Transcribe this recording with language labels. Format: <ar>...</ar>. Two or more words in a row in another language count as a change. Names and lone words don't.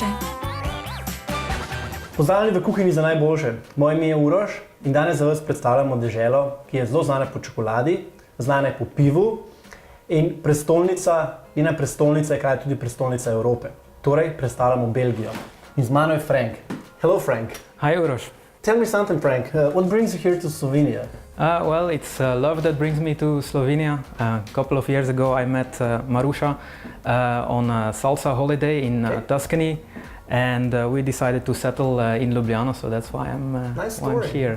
<sl>Pozdravljeni v Kuhinji za najboljše. Moje ime je Uroš in danes za vas predstavljamo deželo, ki je zelo znana po čokoladi, znana je po pivu in njena prestolnica je kraj tudi prestolnica Evrope. Torej, predstavljamo Belgijo. In z mano je Frank. Hello, Frank.</sl> <en>Hi, Uroš. Tell me something, Frank. What brings you here to Slovenia? Well, it's love that brings me to Slovenia. A couple of years ago I met Maruša on a salsa holiday in Tuscany, and we decided to settle in Ljubljana, so that's why I'm here.</en>